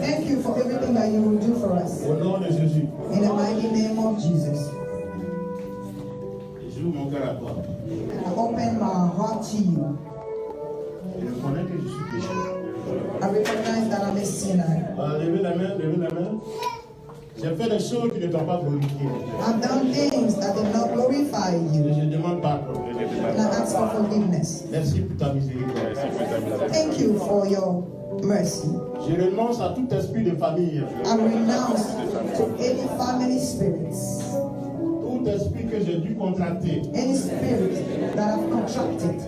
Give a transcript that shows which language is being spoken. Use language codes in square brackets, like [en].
[en] Thank you for everything that you will do for us. [fr] Au nom de Jésus. [en] In the mighty name of Jesus. [fr] Et j'ouvre mon cœur à toi. [en] And I open my heart to you. [fr] Je reconnais que je suis pécheur. [en] I recognize that I'm a sinner. [fr] Levez la main, levez la main. J'ai fait des choses qui ne t'ont pas glorifié. [en] I've done things that did not glorify [fr] Et [en] you. [fr] je demande pardon. [en] And I ask for forgiveness. [fr] Merci pour ta miséricorde. [en] Thank you for your mercy. [fr] Je renonce à tout esprit de famille. [en] I renounce to any family spirits, [fr] Tout esprit que j'ai dû contracter [en] any spirit that I've contracted